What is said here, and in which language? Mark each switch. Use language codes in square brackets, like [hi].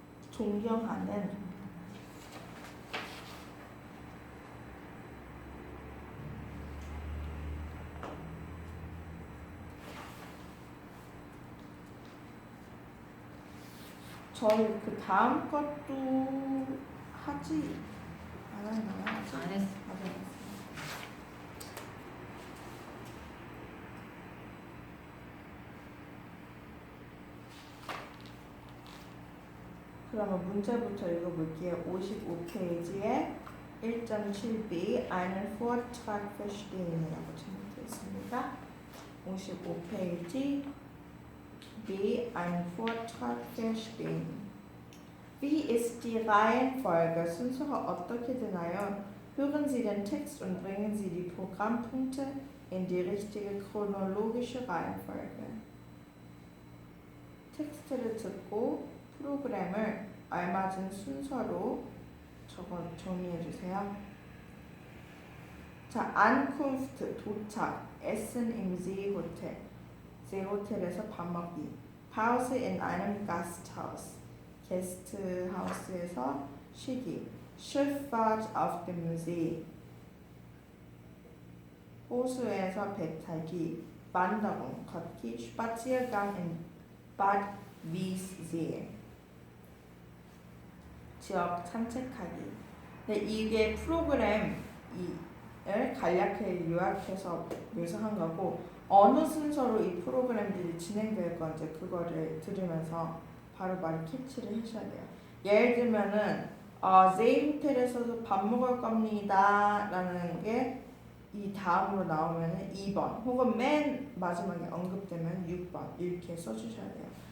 [ko] 존경하는 저희 그 다음 것도 하지 않았나요? 안 했어. 맞아요. 그러면 문제부터 읽어볼게요. 55페이지에 1.7b [de] einen Vortrag verstehen [ko] 이라고 제목되어 있습니다. 55페이지 B. [de] Einen Vortrag verstehen. Wie ist die Reihenfolge? [ko] 순서가 어떻게 되나요? [de] Hören Sie den Text und bringen Sie die Programmpunkte in die richtige chronologische Reihenfolge. [ko] 텍스트를 듣고 프로그램을 알맞은 순서로 정리해 주세요. 자, Ankunft, 도착, [de] Essen im Seehotel, [ko] 세호텔에서 밥 먹기, [de] Pause in einem Gasthaus, [ko] 게스트하우스에서 쉬기, [de] Schifffahrt auf dem See, [ko] 호수에서 배 타기, Wanderung, 걷기, [de] Spaziergang in Bad Wiessee, [ko] 지역 산책하기. 네, 이게 프로그램을 간략하게 요약해서 묘사한 거고, 어느 순서로 이 프로그램들이 진행될 건지 그거를 들으면서 바로바로 캐치를 하셔야 돼요. 예를 들면은 세이호텔에서도 밥 먹을 겁니다 라는 게 이 다음으로 나오면은 2번 혹은 맨 마지막에 언급되면 6번 이렇게 써주셔야 돼요.